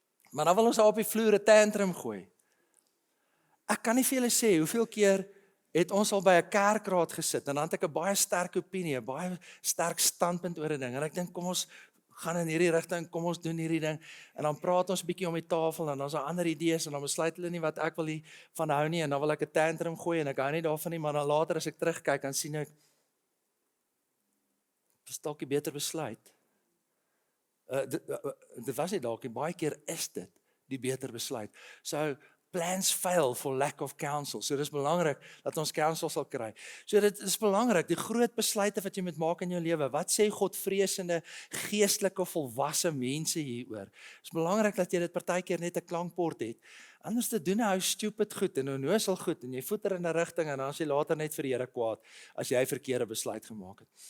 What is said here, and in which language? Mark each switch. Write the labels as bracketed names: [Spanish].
[Afrikaans] Maar dan wil ons daar op die vloer 'n tantrum gooi. Ek kan nie vir julle sê hoeveel keer het ons al by 'n kerkraad gesit en dan het ek 'n baie sterk opinie, 'n baie sterk standpunt oor 'n ding en ek dink kom ons gaan in hierdie rigting, kom ons doen hierdie ding en dan praat ons 'n bietjie om die tafel en dan's daar ander idees en dan besluit hulle nie wat ek wil hier van hou nie en dan wil ek 'n tantrum gooi en ek hou nie daarvan nie, maar dan later as ek terugkyk dan sien ek dis dalk 'n beter besluit. Dit was nie dalk, baie keer is dit die beter besluit. [English] So plans fail for lack of counsel. [Afrikaans] So dis belangrik dat ons counsel sal kry. So dit is belangrik, die groot besluite wat jy moet maak in jou lewe. Wat sê Godvreesende, geestelike, volwasse mense hieroor? Dit is belangrik dat jy dit partykeer net 'n klankbord het. Anders te doen hou stupid goed en onnoosel goed en jy voeter in 'n rigting en dan as jy later net vir die Here kwaad as jy 'n verkeerde besluit gemaak het.